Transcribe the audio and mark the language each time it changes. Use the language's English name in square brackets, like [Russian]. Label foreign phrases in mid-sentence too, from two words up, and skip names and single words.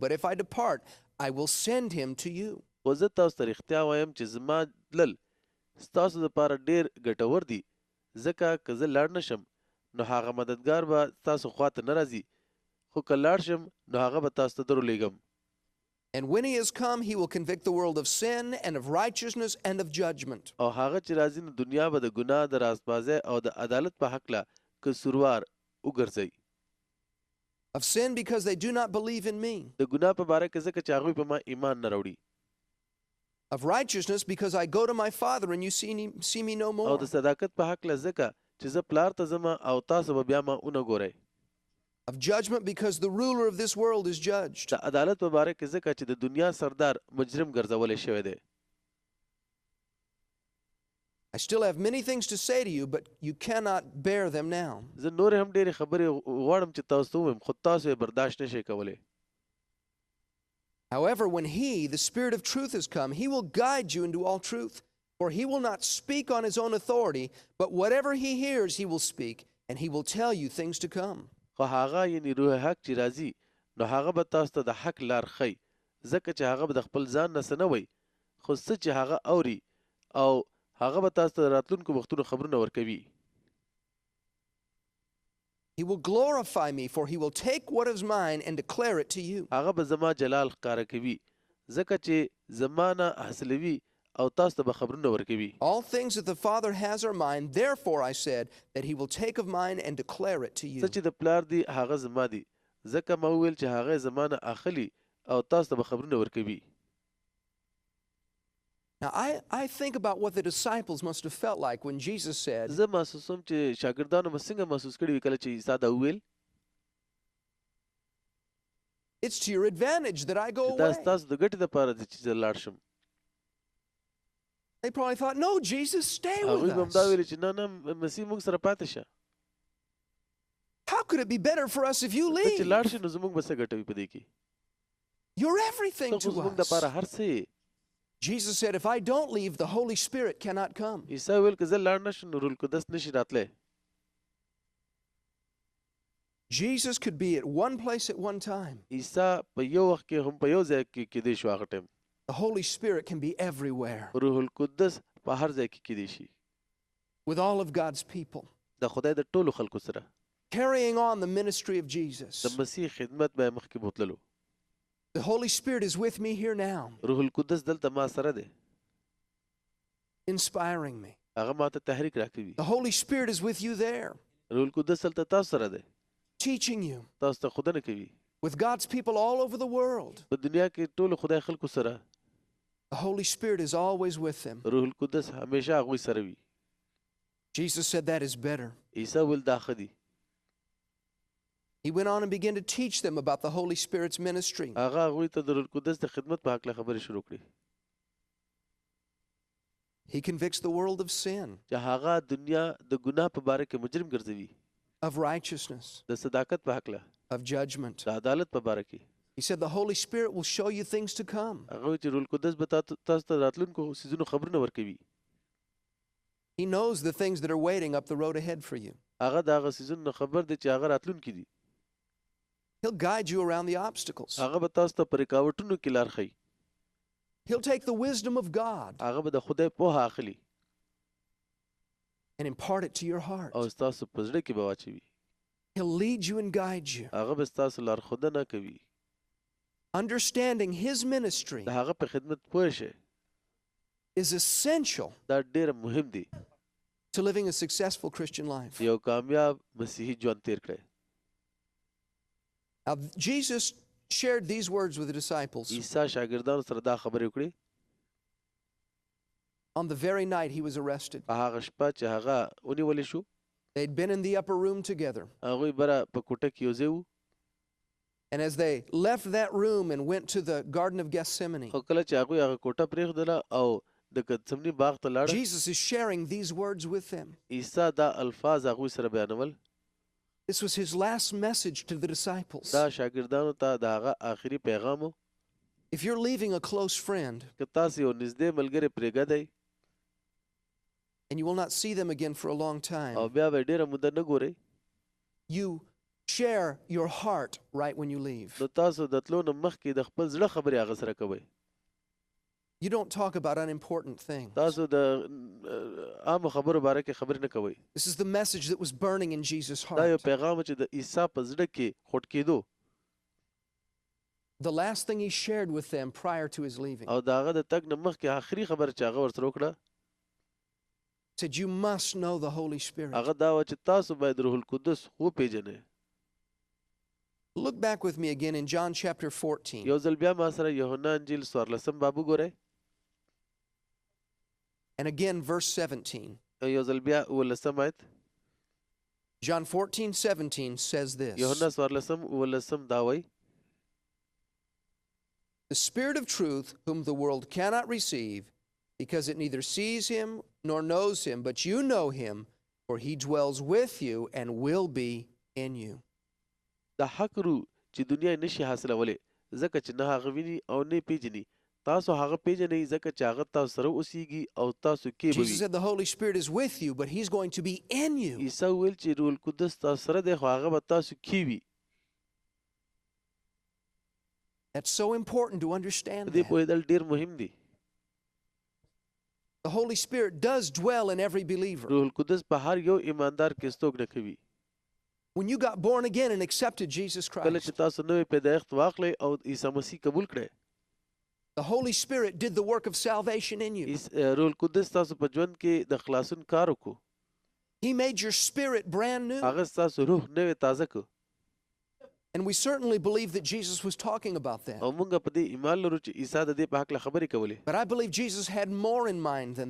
[English] But if I depart, I will send him to you. [Pashto] خو زه تاسو ته رښتیا وایم چې زما تلل ستاسو دپاره ډېر ګټور دي. ځکه که زه لاړ نه شم نو هغه مددګار به تاسو خواته نه راځي. خو که لاړ شم نو هغه به تاسو ته درولېږم. [English] And when he has come, he will convict the world of sin and of righteousness and of judgment. [Pashto] او هغه چې راځي نو دنیا به د ګناه د رازبازۍ او د عدالت په هکله قصوروار وګرځوي. [English] Of sin because they do not believe in me. [Pashto] د ګناه په باره کې ځکه چې هغوی په ما ایمان نه راوړي. [English] Of righteousness because I go to my Father and you see me no [Pashto] او [English] more. [Pashto] د صداقت په هکله ځکه چې زه پلار ته ځم او تاسو به بیا ما ونه ګورئ. [English] Of judgment because the ruler of this world is judged. [Pashto] د عدالت په باره کې ځکه چې د دنیا سردار مجرم ګرځولی شوی دی. [English] I still have many things to say to you, but you cannot bear them now. [Pashto] زه نور هم ډېرې خبرې غواړم چې تاسو ته ووایم خو تاسو یې برداشت نشئ کولی. [English] However, when he, the Spirit of truth, has come, he will guide you into all truth. For he will not speak on his own authority, but whatever he hears, he will speak, and he will tell you things to come. [Pashto] خو هغه یعنې روح حق چې راځي نو هغه به تاسو ته د حق لار ښیي ځکه چې هغه به د خپل ځان نه څه نه وایي خو څه چې هغه اوري او هغه به تاسو ته د راتلونکو وختونو خبرونه ورکوي. [English] He will glorify me, for he will take what is mine and declare it to you. [Pashto] هغه به زما جلال ښکاره کوي ځکه چې زما نه حاصلوي او تاسو ته به خبرونه ورکوي. [English] All things that the Father has are mine. Therefore I said that he will take of mine and declare it to you. [Pashto] څه چې د پلار دی هغه زما دی ځکه ما وویل چې هغه زما نه اخلي او تاسو ته به خبرونه ورکوي. [English] Now I think about what the disciples must have felt like when Jesus said, [Pashto] زه محسوسوم چې شاګردانو به څنګه محسوس کړي وي کله چې عیسی دا وویل [English] it's to your advantage that I go [Pashto] چې دا [English] away. [Pashto] ستاسو د ګټې دپاره دی چې زه لاړ شم. [English] They probably thought, no, Jesus, stay [Pashto] هغوی [English] with [Pashto] به هم دا [English] us. [Pashto] ویلي چې نه نه مسیح موږ سره پاتې شه. [English] How could it be better for us if you [Pashto] ته چې [English] leave? [Pashto] لاړ شې نو زموږ به څه ګټه وي په دې کې. [English] You're everything [Pashto] ته خو [English] to [Pashto] زموږ [English] us. [Pashto] دپاره هر څه یې. [English] Jesus said, if I don't leave, the Holy Spirit cannot come. [Pashto] عیسی ویل که زه لاړ نه شم نو روح القدس نشي راتلی. [English] Jesus could be at one place at one time. [Pashto] عیسی په یو وخت کې هم په یو ځای کې کېدی شو هغه ټایم. [English] The Holy Spirit can be everywhere [Pashto] روح القدس په هر ځای کې کېدی شي. [English] with all of God's people, [Pashto] د خدای د ټولو خلکو سره [English] carrying on the ministry of Jesus. [Pashto] د مسیح خدمت به یې مخکې بوتللو. [English] The Holy Spirit is with me here now, [Pashto] روح القدس دلته ما سره دی. [English] inspiring me. [Pashto] هغه ماته تحریک راکوي. [English] The Holy Spirit is with you there, [Pashto] روح القدس دلته تاسو سره دی. [English] teaching you [Pashto] تاسو ته ښودنه کوي. [English] with God's people all over the world. [Pashto] په دنیا کې ټولو خدای خلکو سره [English] The Holy Spirit is always with them. [Pashto] روح القدس همیشه هغوی سره وي. [English] Jesus said that is better. [Pashto] عیسی ویل دا ښه دي. [English] He went on and began to teach them about the Holy Spirit's ministry. [Pashto] هغه هغوی ته د روح القدس د خدمت په هکله خبرې شروع کړې [English] He convicts the world of sin, [Pashto] چې هغه دنیا د ګناه په باره کې مجرم ګرځوي [English] of righteousنess, [Pashto] د صداقت په هکله [English] of judgment. [Pashto] د عدالت په باره کې. [English] He said the Holy Spirit will show you things to come. [Pashto] هغه وایي چې روح القدس به تاسو ته راتلونکو څیزونو خبرونه ورکوي. [English] He knows the things that are waiting up the road ahead for you. [Pashto] هغه د هغه څیزونو خبر دی چې هغه راتلونکي دي. [English] He'll guide you around the obstacles. [Pashto] هغه به تاسو ته په رکاوټونو کې لار ښیي. [English] He'll take the wisdom of God [Pashto] هغه به د خدای پوهه اخلي [English] and impart it to your heart. [Pashto] او ستاسو په زړه کې به واچوي. [English] He'll lead you and guide you. [Pashto] هغه به ستاسو لارښودنه کوي. [English] Understanding His ministry [Pashto] د هغه په خدمت پوه شئ. [English] is essential [Pashto] دا ډېر مهم دی. [English] to living a successful Christian life. [Pashto] یو کامیاب مسیحي ژوند تیر کړئ. [English] Now, Jesus shared these words with the disciples [Pashto] عیسی شاګردانو سره دا خبرې وکړې [English] on the very night He was arrested. [Pashto] په هغه شپه چې هغه ونیولی شو. [English] They'd been in the upper room together. [Pashto] هغوی بره په کوټه کې یو ځای وو. [English] And as they left that room and went to the Garden of Gethsemane, [Pashto] خو کله چې هغوی هغه کوټه پرېښودله او د ګتسمني باغ ته لاړه، [English] Jesus is sharing these words with them. [Pashto] عیسی دا الفاظ هغوی سره بیانول. [English] This was His last message to the disciples. [Pashto] دا شاګردانو ته د هغه آخري پیغام و. [English] If you're leaving a close friend [Pashto] که تاسو یو نږدې ملګری پرېږدئ [English] and you will not see them again for a long time, [Pashto] او بیا به ډېره موده نه ګورئ، [English] you share your heart right when you leave. [Pashto] نو تاسو د تلو نه مخکې د خپل زړه خبرې هغه سره کوئ. [English] You don't talk about unimportant things. [Pashto] تاسو د عامو خبرو باره کې خبرې نه کوئ. [English] This is the message that was burning in Jesus' [Pashto] دا یو [English] heart. [Pashto] پیغام چې د عیسی په زړه کې خوټ کېدو [English] The last thing He shared with them prior to His leaving [Pashto] او د هغه د تګ نه مخکې آخري خبره چې هغه ورسره وکړه [English] said, You must know the Holy Spirit. [Pashto] هغه دا وه چې تاسو باید روح القدس وپېژنئ. [English] Look back with me again in John chapter 14. [Pashto] یو ځل بیا ما سره یوحنا انجیل 14 باب وګورئ [English] And again, verse 17. [Pashto] یو ځل بیا 19 آیت. [English] John 14:17 says this. [Pashto] یوحنا 14 دا وایي [English] The Spirit of truth, whom the world cannot receive, because it neither sees Him nor knows Him, but you know Him, for He dwells with you and will be in you. [Pashto] دا حق روح چې دنیا یې نشي حاصلولی ځکه چې نه هغه ویني او نه پیژني تاسو هغه پیژنئ ځکه چې هغه تاسو سره اوسیږي او تاسو کې به [English] Jesus [Pashto] وي. [English] said the Holy Spirit is with you, but He's going to be in you. [Pashto] عیسی ویل چې روح القدس تاسو سره دی خو هغه به تاسو کې وي. [English] That's so important to understand [Pashto] دې [English] that. [Pashto] پوهېدل ډېر مهم دي. [English] The Holy Spirit does dwell in every believer. [Pashto] روح القدس په هر یو ایماندار کې ستوګنه کوي. [English] When you got born again and accepted Jesus [Pashto] کله چې [English] Christ, [Pashto] تاسو نوې پیدایښت واخلئ او عیسی مسیح قبول کړئ [English] the Holy Spirit did the work of salvation in you. [Pashto] روح القدس تاسو په ژوند کې د خلاصون کار وکړو. [English] He made your spirit brand new. [Pashto] هغه ستاسو روح نوې تازه کړو. [English] And we certainly believe that Jesus was talking about that. [Pashto] او موږ په دې ایمان لرو چې عیسی د دې په هکله خبرې کولې. [English] But I believe Jesus had more in mind than